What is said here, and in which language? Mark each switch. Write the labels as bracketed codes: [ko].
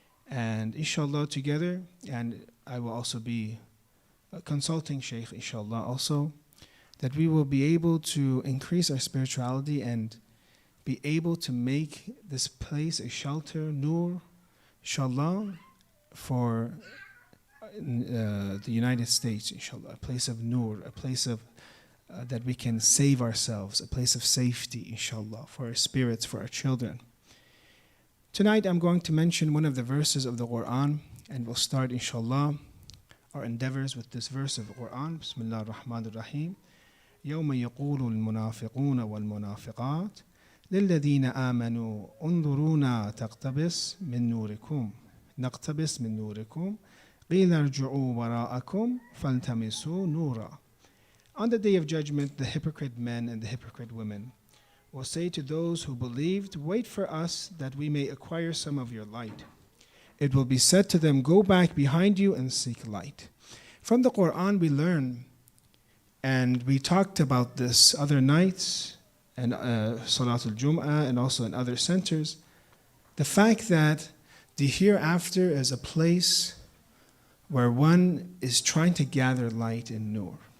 [en] And inshallah, together, and I will also be consulting Sheikh, inshallah, also, that we will be able to increase our spirituality and be able to make this place a shelter, nur, inshallah, for the United States, inshallah, a place of nur, a place of that we can save ourselves, a place of safety, inshallah, for our spirits, for our children. Tonight I'm going to mention one of the verses of the Quran, and we'll start, inshallah, our endeavors with this verse of the Quran. Bismillah ar-Rahman ar-Rahim. [ar] يَوْمَ يَقُولُ الْمُنَافِقُونَ وَالْمُنَافِقَاتِ للذين آمنوا انظرونا تقتبس من نوركم نقتبس من نوركم قيل ارجعوا وراءكم فالتمسوا نورا. [en] On the day of judgment, the hypocrite men and the hypocrite women will say to those who believed, wait for us that we may acquire some of your light. It will be said to them, go back behind you and seek light. From the Quran we learn, and we talked about this other nights, and Salatul Jum'ah, and also in other centers, the fact that the hereafter is a place where one is trying to gather light in nur.